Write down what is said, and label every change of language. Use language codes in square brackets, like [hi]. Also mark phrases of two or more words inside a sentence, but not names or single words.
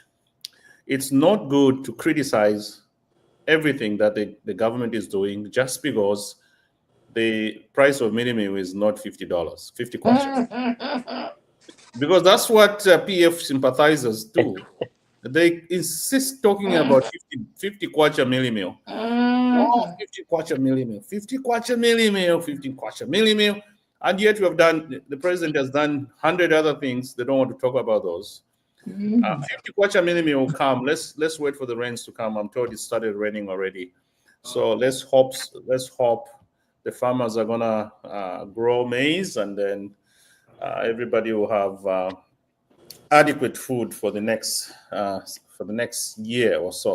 [en] It's not good to criticize everything that the government is doing just because the price of minimum is not $50, 50 kwacha. Because that's what PF sympathizers do. They insist talking about 50 kwacha millimil. Oh, 50 kwacha millimil, 50 kwacha millimil, 50 kwacha millimil. And yet the president has done 100 other things. They don't want to talk about those. 50 kwacha millimil will come. Let's wait for the rains to come. I'm told it started raining already. So let's hope the farmers are gonna grow maize, and then everybody will have adequate food for the next year or so.